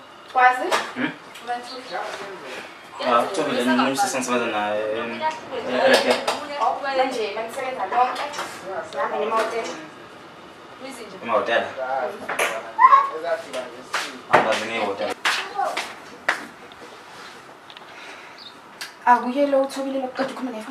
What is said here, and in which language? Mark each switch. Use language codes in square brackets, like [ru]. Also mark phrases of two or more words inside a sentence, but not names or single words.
[pt] Quase? Estou vendo, não sei se não se vai dar nada. [zu] Manje, manisebenza lonke. Nami ngemotel. Emahhotela? Angazi ngehhotela. Akuye lo uthobile lokuqeda ukukhuluma nefoni.